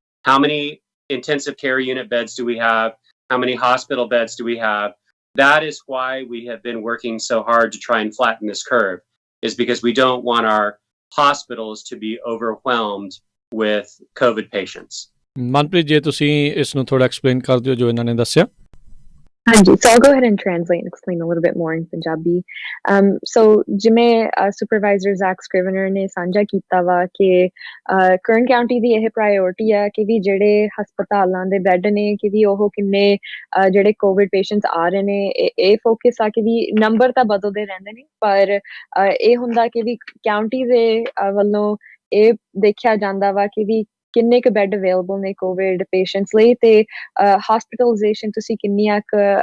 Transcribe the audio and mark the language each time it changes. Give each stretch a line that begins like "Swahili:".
English: How many intensive care unit beds do we have? How many hospital beds do we have? That is why we have been working so hard to try and flatten this curve, is because we don't want our hospitals to be overwhelmed with COVID patients.
Punjabi: Manpreet ਜੇ ਤੁਸੀਂ ਇਸ ਨੂੰ ਥੋੜਾ explain ਕਰ ਦਿਓ ਜੋ ਇਹਨਾਂ ਨੇ ਦੱਸਿਆ.
English: Hanji, so I'll go ahead and translate and explain a little bit more in Punjabi.
Punjabi: So ਜਿਵੇਂ Supervisor Zack Scrivner ਨੇ ਸਾਂਝਾ ਕੀਤਾ ਵਾ ਕਿ Kern County ਦੀ ਇਹ ਪ੍ਰਾਇੋਰਟੀ ਆ ਕਿ ਵੀ ਜਿਹੜੇ ਹਸਪਤਾਲਾਂ ਦੇ ਬੈੱਡ ਨੇ ਕਿ ਵੀ ਉਹ ਕਿੰਨੇ ਜਿਹੜੇ ਕੋਵਿਡ ਪੇਸ਼ੈਂਟਸ ਆ ਰਹੇ ਨੇ, ਇਹ ਫੋਕਸ ਆ ਕਿ ਵੀ ਨੰਬਰ ਤਾਂ ਬਦਲਦੇ ਰਹਿੰਦੇ ਨੇ, ਪਰ ਇਹ ਹੁੰਦਾ ਕਿ ਵੀ ਕਾਉਂਟੀ ਦੇ ਵੱਲੋਂ ਇਹ ਦੇਖਿਆ ਜਾਂਦਾ ਵਾ ਕਿ ਵੀ ਕਿੰਨੇ ਕੁ ਬੈੱਡ ਅਵੇਲੇਬਲ ਨੇ ਕੋਵਿਡ ਪੇਸ਼ੈਂਟਸ ਲਈ, ਤੇ ਹਸਪੀਟਲਾਈਜੇਸ਼ਨ ਤੁਸੀਂ ਕਿੰਨੀਆਂ ਕੁ